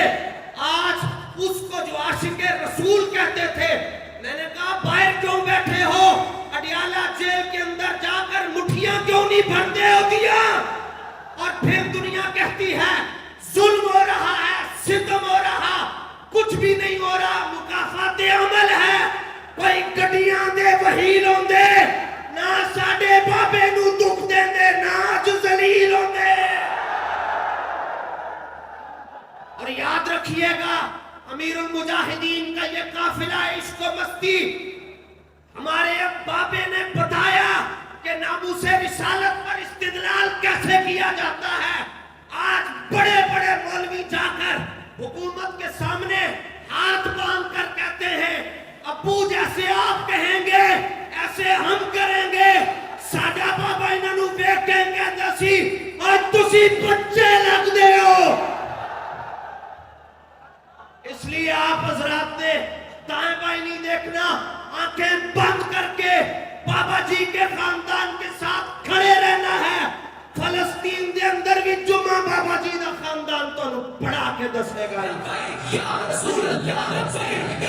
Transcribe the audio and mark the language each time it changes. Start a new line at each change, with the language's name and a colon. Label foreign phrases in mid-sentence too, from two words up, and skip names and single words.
Urdu: آج اس کو جو عاشق رسول کہتے تھے، میں نے کہا باہر کیوں بیٹھے ہو، اڈیالہ جیل کے اندر جا کر مٹھیاں کیوں نہیں بھرتے ہو دیا؟ اور پھر دنیا کہتی ہے ظلم ہو رہا ہے، ستم ہو رہا، کچھ بھی نہیں ہو رہا، مکافات عمل ہے۔
Punjabi: کوئی گڈیاں دے وہیل ہوندے نہ ساڈے بابے نو دکھ دیندے نہ اج ذلیل ہوندے۔
Urdu: اور یاد رکھیے گا امیر المجاہدین کا یہ قافلہ عشق و مستی، ہمارے بابے نے بتایا کہ ناموس رسالت پر استدلال کیسے کیا جاتا ہے۔ آج بڑے بڑے مولوی جا کر حکومت کے سامنے ہاتھ باندھ کر کہتے ہیں ابو جیسے آپ کہیں گے ایسے ہم کریں گے،
Punjabi: ساڈا بابا انہاں نوں ویکھ کے کہندا سی اج تسی بچے لگ دے ہو۔
Urdu: اس لیے آپ حضرات نے دائیں بائیں نہیں دیکھنا، آنکھیں بند کر کے بابا جی کے خاندان کے ساتھ کھڑے رہنا ہے۔
Punjabi: فلسطین دے اندر بھی جمعہ بابا جی دا خاندان تو پڑھا کے دسے گا۔